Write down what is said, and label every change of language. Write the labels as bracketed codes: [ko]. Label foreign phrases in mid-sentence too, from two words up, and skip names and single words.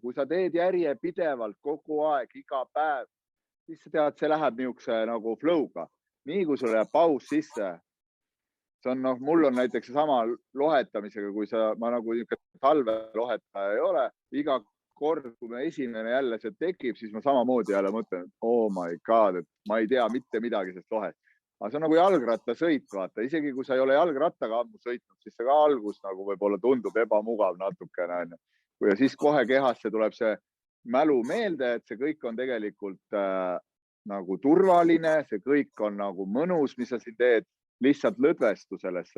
[et] Kui sa teed järjepidevalt kogu aeg, iga päev, siis sa tead, see läheb niisuguse nagu flow'ga. Nii kui sul jääb paus sisse, mul on näiteks sama lohetamisega, kui ma nagu talvelohetaja ei ole, iga kord, kui me esimene jälle see tekib, siis ma samamoodi jälle mõtlen, et [en] oh my god, [et] et ma ei tea mitte midagi sellest lohest. Aga see on nagu jalgrattasõit, vaata. Isegi kui sa ei ole jalgrattaga ammu sõitnud, siis see ka algus nagu võib-olla tundub ebamugav natukene. Ja siis kohe kehasse tuleb see mälu meelde, et see kõik on tegelikult nagu turvaline, see kõik on nagu mõnus, mis sa siin teed, lihtsalt lõdvestu sellesse.